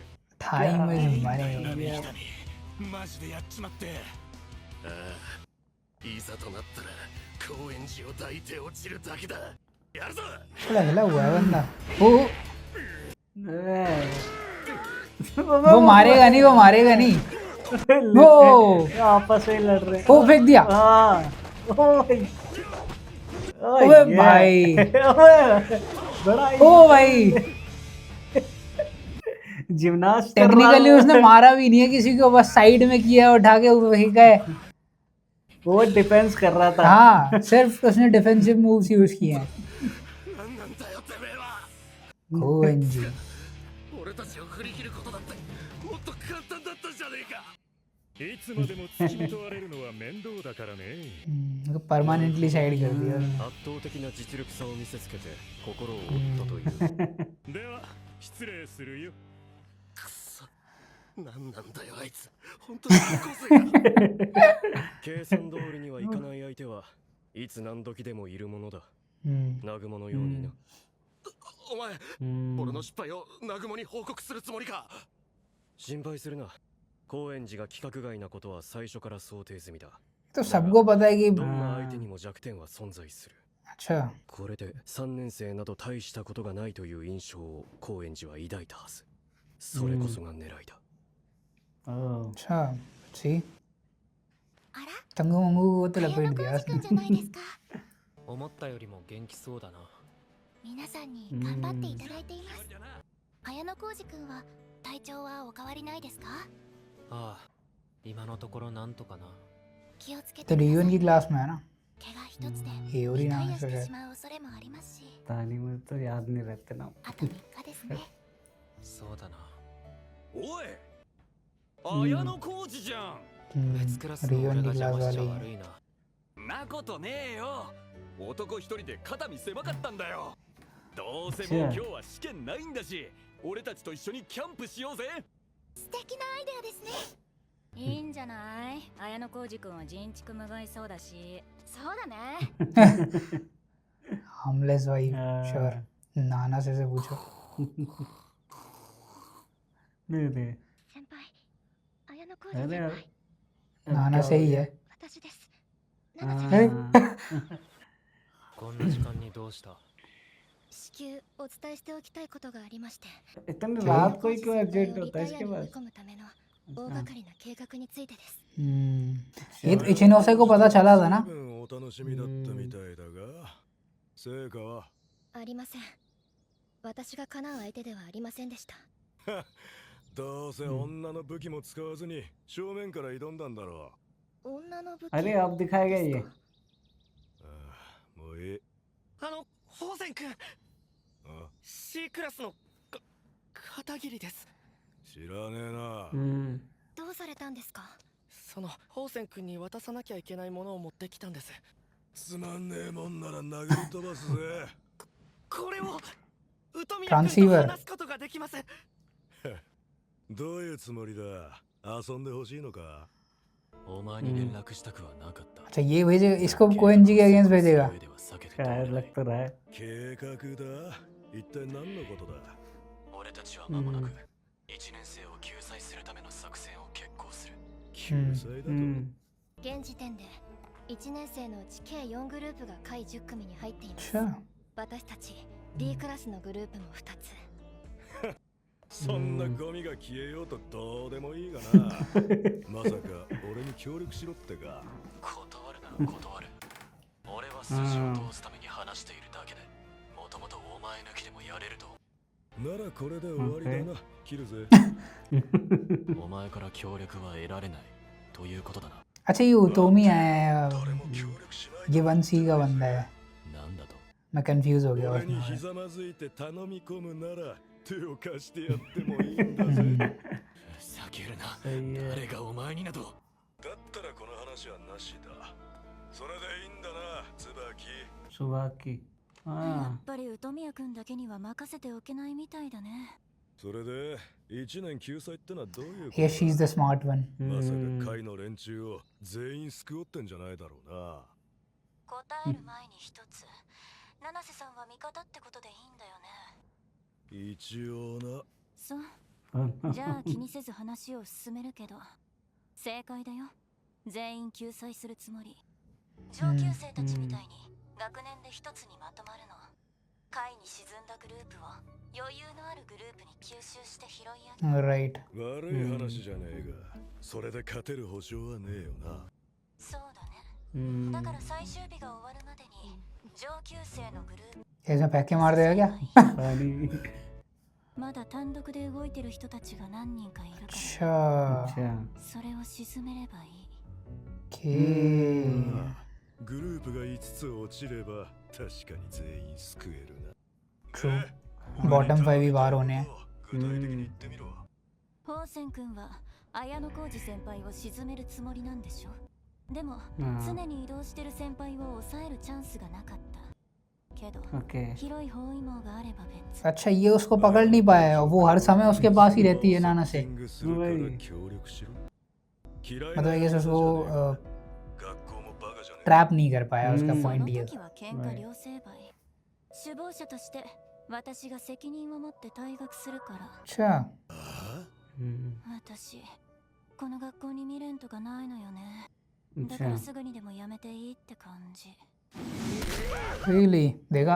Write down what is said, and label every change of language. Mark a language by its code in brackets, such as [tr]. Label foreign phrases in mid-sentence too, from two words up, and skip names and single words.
[en] time is money. [ja] マジでやっちまって。ああ、いざとなったら高円寺を抱いて落ちるだけだ。やるぞ。 [hi] थोड़ा हिला हुआ है बंदा। ओ वो वो मारेगा नहीं, वो मारेगा नहीं। ओ आपस में लड़ रहे ओ फेंक दिया। हाँ ओए ओए भाई। बड़ा ओ भाई जिम्नास्ट टेक्निकली उसने मारा भी नहीं है किसी को, बस साइड में किया उठा के फेंका है। वो डिफेंस कर रहा था हाँ सिर्फ उसने [en] defensive moves use [hi] किए हैं। [ja] なんなんだよてめえは。 गोएनजी 俺たちを振り切ることだってもっと簡単だったじゃねえか。いつまでも付きまとわれるのは面倒だからね。 [en] permanently side [hi] कर दिया उसने। [ja] 圧倒的な実力差を見せつけて心を折ったという。では失礼するよ。くそ。なんなんだよあいつ。本当に高校生か。計算通りにはいかない相手はいつ何時でもいるものだ。 हम्म, 南雲のようにな。お前、俺の失敗を南雲に報告するつもりか。心配するな。高円寺が規格外なことは最初から想定済みだ。 [hi] तो सबको पता है कि [ja] どんな相手にも弱点は存在する。 [hi] अच्छा [ja] これで3年生など大したことがないという印象を高円寺は抱いたはず。それこそが狙いだ。 ओह [hi] अच्छा सी [ja] あら [hi] तंगू मंगू को तो [ja] 綾 [hi] लपेट [ja] 野 [hi] दिया [ja] 浩二くんじゃないですか思ったよりも元気そうだな。皆さんに頑張っていただいています綾野浩二くんは体調はお変わりないですかああ、今のところなんとかな。気をつけ [hi] तो [ja] てくだ [hi] रियून [ja] さ [hi] की [ja] い [hi] क्लास में है ना [ja] 怪我一つで [hi] ये और ही [ja] リタ [hi] नाम [ja] イ [hi] है [ja] アして [hi] शायद [ja] しまう恐れもありますし [hi] तानी मुझे तो याद नहीं रहते ना [ja] あと3日ですねそうだな。おい綾野浩二じゃん。別クラスの [hi] रियून [ja] 俺 [hi] की [ja] が邪 [hi] क्लास [ja] 魔しちゃ [hi] वाली [ja] 悪いな。なことねえよ。男一人で肩身狭かったんだよ。どうせもう今日は試験ないんだし、俺たちと一緒にキャンプしようぜ。素敵なアイデアですねいいんじゃない？綾野浩二君は人畜無害そうだし。そうだね [hi] हार्मलेस भाई हाँ। श्योर नाना से पूछो दे दे [ja] 先輩綾野浩二 [hi] अरे [ja] 先 [hi] यार [ja] 輩 [hi] नाना से ही है [ja] 私です。 [hi] हाँ। [ja] こんな時間にどうした？至急お伝えしておきたいことがありまして。 [hi] इतनी रात को ही क्यों [ja] 先 [hi] अर्जेंट [ja] 輩を [hi] होता है [ja] リタイ [hi] इसके [ja] アに追い [hi] पास [ja] 込むための大掛かりな計画についてです。 [hi] ये तो इचिनोसे को पता चला था ना [ja] お楽しみだったみたいだが成果はありません。私が叶う相手ではありませんでした。どうせ女の武器も使わずに正面から挑んだんだろ女の武器 [hi] अरे अब दिखाएगा [ja] です [hi] ये [ja] かうもういい宝仙君、あ C クラスの片桐です。知らねえなどうされたんですかその宝仙君に渡さなきゃいけないものを持ってきたんです。つまんねえもんなら殴り飛ばすぜこれを宇都宮トランシーバー君と話すことができます。どういうつもりだ遊んでほしいのかお前に連絡したくはなかった。 [hi] अच्छा ये भेजे इसको कोएन जी के अगेंस्ट भेजेगा शायद लग तो रहा है [ja] 計画だ一体何のことだ俺たちは間もなく1年生を救済するための作戦を決行する。救済だと、現時点で1年生のうち計4グループが下位10組に入っています。 [hi] अच्छा [ja] 私たち D クラスのグループも2つ。そんなゴミが消えようとどうでもいいがなまさか俺に協力しろってか断るなら断る。俺は筋を通すために話しているだけで、もともとお前抜きでもやれると。ならこれで終わりだな切るぜお前から協力は得られないということだな。 [hi] अच्छा ये उतोमी है [ja] 誰も協力しない [hi] ये वन सी का बंदा है [ja] なんだと。 [hi] मैं कंफ्यूज हो गया [ja] 俺に [hi] उसमें [ja] ひざまずいて頼み込むなら手を貸してやってもいいんだぜ避けるな。 [hi] सही है [ja] 誰がお前になど。だったらこの話はなしだそれでいいんだな椿 [hi] सुबह की [ja] や [hi] हाँ [ja] っぱり宇都宮君だけには任せておけないみたいだね。それで1年救済ってのはどういうこと [en] yes she's the smart one [ja] まさか会の連中を全員救おってんじゃないだろうな答える前に一つ。七瀬さんは味方ってことでいいんだよね。一応なそう。じゃあ気にせず話を進めるけど。正解だよ。全員救済するつもり。上級生たちみたいに学年で一つにまとまるの。下位に沈んだグループを余裕のあるグループに吸収して拾い上げる。 [en] right [ja] 悪い話じゃねえがそれで勝てる保証はねえよなそうだね。だから最終日が終わるまでに上級生のグループ [hi] ऐसा फेंक के मार देगा क्या पानी [ja] まだ単独で動いてる人たちが何人かいるか [hi] अच्छा [ja] ら [hi] अच्छा [ja] それを沈めればいい。 [en] okay [ja] グループが5つ落ちれば確かに全員救えるな [en] true bottom [hi] 5 ही बाहर होने हैं [ja] 具体的に言ってみろ宝仙君は綾野浩二先輩を沈めるつもりなんでしょ。でも常に移動してる先輩を抑えるチャンスがなかったけど [en] ओके [ja] 広い包囲網があれば別。 [hi] अच्छा ये उसको पकड़ नहीं पाया वो हर समय उसके पास ही रहती है नाना से [ja] キングするから協力しろ嫌い [hi] मतलब [ja] な [en] I guess [ja] やつじゃね [hi] उसको [ja] えか学校もバカじゃねえ [hi] ट्रैप नहीं कर पाया उसका [ja] その [hi] पॉइंट ये [ja] 時は喧嘩両成敗。首謀者として私が責任を持って退学するから。 [hi] अच्छा [ja] 私この学校に未練とかないのよね。だか [hi] अच्छा [ja] らすぐにでもやめていいって感じ。 [hi] really देखा